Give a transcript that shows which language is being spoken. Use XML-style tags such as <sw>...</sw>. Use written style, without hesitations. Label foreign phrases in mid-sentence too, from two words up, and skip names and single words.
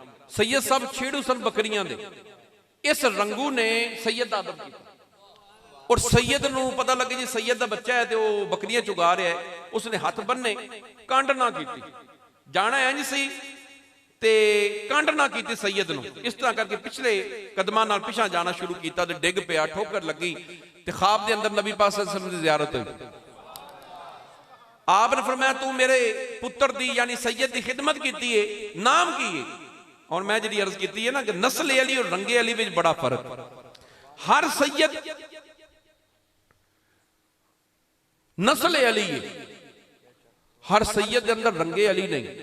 <pa>سید صاحب چھیڑو سن بکریاں دے۔ اس رنگو نے سید دا ادب کیا اور سید نو پتا لگے جی سید دا بچہ ہے</pa> <ur>تو وہ بکریاں چگا رہا ہے.</ur> <pa>اس نے ہاتھ بنے، کنڈ نہ کی، جانا انج سی تے کنڈ نہ کی سید نو. اس طرح کرکے پچھلے قدماں نال پچھا جانا شروع کیا تے ڈگ پیا، ٹھوکر لگی تے خواب دے اندر نبی پاک</pa> <ar>صلى الله عليه وسلم</ar> <pa>دی زیارت ہوئی. آپنے فرمایا تو میرے پتر دی یعنی سید دی خدمت کی ہے، نام کی ہے?</pa> <ur>اور میں جی عرض کی ہے نا کہ نسل علی اور رنگے علی میں بڑا فرق. ہر سید نسل علی ہے، ہر سید کے اندر رنگے علی نہیں.</ur>